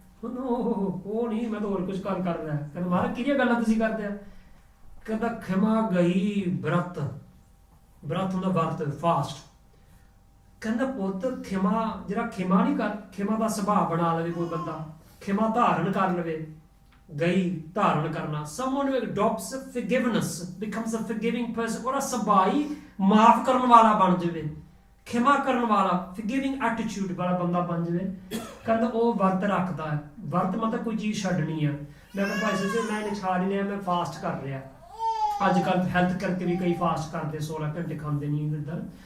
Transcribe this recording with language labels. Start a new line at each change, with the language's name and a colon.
Punjabi: ਉਹ ਨਹੀਂ, ਮੈਂ ਤਾਂ ਹੋਰ ਕੁਝ ਕਰ ਰਿਹਾ। ਕਹਿੰਦਾ ਮਹਾਰਾਜ ਕਿਹੜੀਆਂ ਗੱਲਾਂ ਤੁਸੀਂ ਕਰਦੇ ਆ? ਕਹਿੰਦਾ ਖਿਮਾ ਗਈ ਬ੍ਰਤ ਹੁੰਦਾ ਵਰਤ, ਫਾਸਟ। ਕਹਿੰਦਾ ਪੁੱਤ ਖਿਮਾ, ਜਿਹੜਾ ਖਿਮਾ ਨਹੀਂ ਕਰ, ਖਿਮਾ ਦਾ ਸੁਭਾਅ ਬਣਾ ਲਵੇ ਕੋਈ ਬੰਦਾ, ਖਿਮਾ ਧਾਰਨ ਕਰ ਲਵੇ, ਗਈ ਧਾਰਨ ਕਰਨਾ।
English: someone who adopts forgiveness becomes a forgiving person।
Punjabi: ਉਹਦਾ ਸੁਭਾਅ ਹੀ ਮਾਫ ਕਰਨ ਵਾਲਾ ਬਣ ਜਾਵੇ, ਖਿਮਾ ਕਰਨ ਵਾਲਾ, forgiving attitude ਵਾਲਾ ਬੰਦਾ ਬਣ ਜਾਵੇ। ਕਹਿੰਦਾ ਉਹ ਵਰਤ ਰੱਖਦਾ ਹੈ। ਵਰਤ ਮਤਲਬ ਕੋਈ ਚੀਜ਼ ਛੱਡਣੀ ਆ। ਮੈਂ ਕਿਹਾ ਭਾਈ ਸਾਹਿਬ ਮੈਂ ਨਹੀਂ ਖਾ ਨਹੀਂ ਰਿਹਾ, ਮੈਂ ਫਾਸਟ ਕਰ ਰਿਹਾ। ਅੱਜ ਕੱਲ੍ਹ ਹੈਲਥ ਕਰਕੇ ਵੀ ਕਈ ਫਾਸਟ ਕਰਦੇ, 16 ਘੰਟੇ ਖਾਂਦੇ ਨਹੀਂ ਇੱਧਰ।